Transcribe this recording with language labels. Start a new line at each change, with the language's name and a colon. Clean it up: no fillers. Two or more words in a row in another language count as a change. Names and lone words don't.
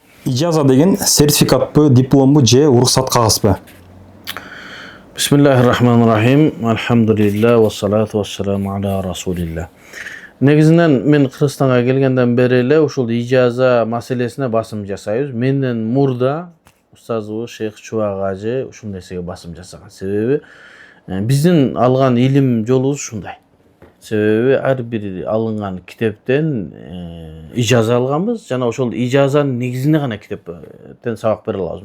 Kyrgyz: Ижаза деген сертификатпы, дипломбу же уруксат кагазбы?
Arabic: بسم الله الرحمن الرحيم. الحمد لله والصلاة والسلام على رسول الله.
Kyrgyz: Негизинен мен Кыргызстанга келгенден бери эле ушул ижаза маселесине басым жасайбыз. Менден мурда устазыбыз Шейх Чубак ажы ушул нерсеге басым жасаган. Себеби биздин алган илим жолубуз ушундай. Себеби ар бир алынган китептен ижаза алганбыз жана ошол ижазанын негизине гана китептен сабак бере алабыз.